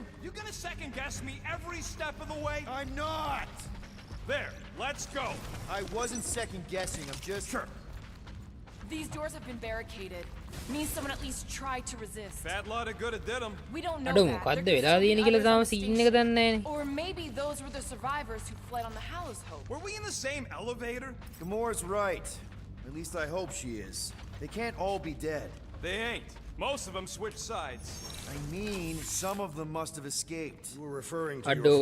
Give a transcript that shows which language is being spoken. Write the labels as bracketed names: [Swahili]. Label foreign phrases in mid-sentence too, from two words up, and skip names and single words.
[English] You gonna second guess me every step of the way? I'm not! There, let's go! I wasn't second guessing, I'm just... Sure. These doors have been barricaded. Means someone at least tried to resist. Fat lot of good it did them. We don't know Aduh, that. [Sinhala] මොකද්ද [English] There could [Sinhala] වෙලා [English] still be [Sinhala] තියෙන්නේ කියලා [English] others [Sinhala] තාම [English] on the [Sinhala] සීන් එක දන්නේ [English] station. [Sinhala] නැහනේ. [English] Or maybe those were the survivors who fled on the Hallows Hope. Were we in the same elevator? Gamora's right. At least I hope she is. They can't all be dead. They ain't. Most of them switched sides. I mean, some of them must have escaped. You were referring to your Aduh.